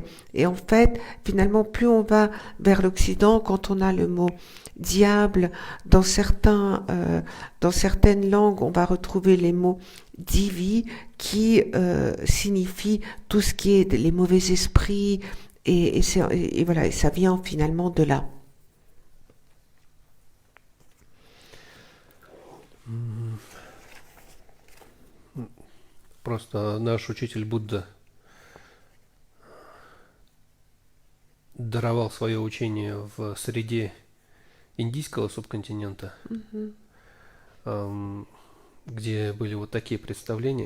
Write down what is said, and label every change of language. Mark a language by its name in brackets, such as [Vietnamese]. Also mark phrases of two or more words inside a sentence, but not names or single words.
[French] Et en fait, finalement, plus on va vers l'Occident, quand on a le mot diable, dans certaines langues, on va retrouver les mots divi qui signifient tout ce qui est les mauvais esprits, et voilà, et ça vient finalement de là. [Russian] Просто наш учитель Будда даровал свое учение в среде индийского субконтинента, где были вот такие представления.